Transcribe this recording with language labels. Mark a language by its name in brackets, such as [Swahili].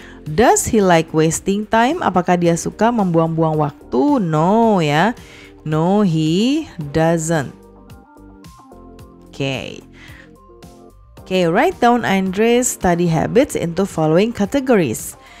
[English] Does he like wasting time? [Indonesian] Apakah dia suka membuang-buang waktu? [English] No ya. No, he doesn't. Okay, write down Andre's study habits into following categories.